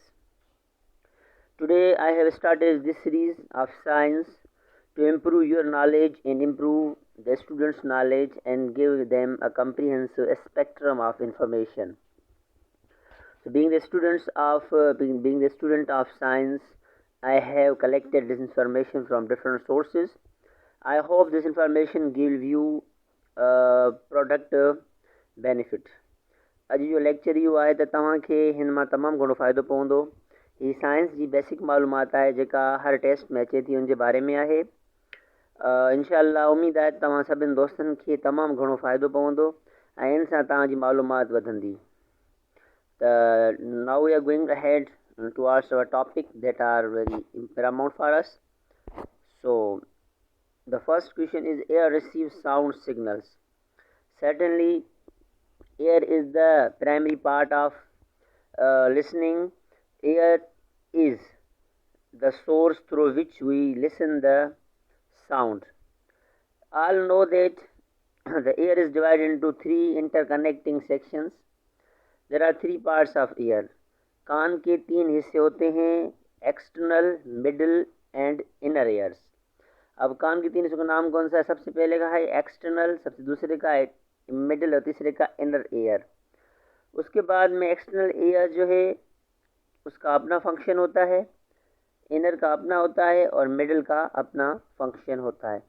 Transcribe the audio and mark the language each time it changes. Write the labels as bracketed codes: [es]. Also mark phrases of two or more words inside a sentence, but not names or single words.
[en] Today I have started this series of science to improve your knowledge and improve the students' knowledge and give them a comprehensive spectrum of information. So being the student of science, I have collected this information from different sources. I hope this information gives you product benefit. [sd] अॼु जो लेक्चर इहो आहे त तव्हांखे हिन मां तमामु घणो फ़ाइदो पवंदो. हीअ साइंस जी बेसिक मालूमात आहे जेका हर टेस्ट में अचे थी, उन जे बारे में आहे. इंशाअल्लाह उमेदु आहे त तव्हां सभिनि दोस्तनि खे तमामु घणो फ़ाइदो पवंदो ऐं इन सां तव्हांजी मालूमात वधंदी. [en] त now we are going ahead towards our topic that are very paramount for us. So the first question is, air receives sound signals. Certainly air is the primary part of listening. Air is the source through which we listen the sound. All know that the air is divided into three interconnecting sections. There are three parts of air. [hi] कान के तीन हिस्से होते हैं, [en] external, middle and inner ears. [hi] अब कान के तीन हिस्सों का नाम कौन सा है? सबसे पहले का है एक्सटर्नल, सबसे दूसरे का है मिडल और तीसरे का [en] inner ear. [hi] उसके बाद में [en] external ear [hi] जो है उसका अपना फंक्शन होता है, इनर का अपना होता है और मिडल का अपना फंक्शन होता है.